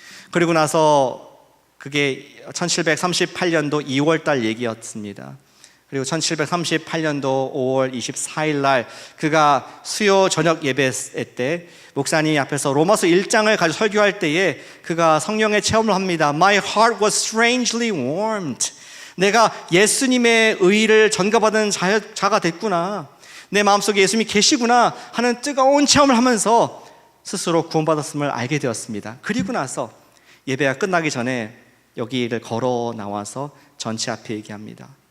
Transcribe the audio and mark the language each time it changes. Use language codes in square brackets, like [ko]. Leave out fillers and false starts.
[ko] 그리고 나서 그게 1738년도 2월 달 얘기였습니다. 그리고 1738년도 5월 24일 날 그가 수요 저녁 예배 때 목사님 앞에서 로마서 1장을 가지고 설교할 때에 그가 성령의 체험을 합니다. [en] My heart was strangely warmed. [ko] 내가 예수님의 의를 전가받은 자가 됐구나. 내 마음속에 예수님이 계시구나 하는 뜨거운 체험을 하면서 스스로 구원받았음을 알게 되었습니다. 그리고 나서 예배가 끝나기 전에 여기를 걸어 나와서 전체 앞에 얘기합니다.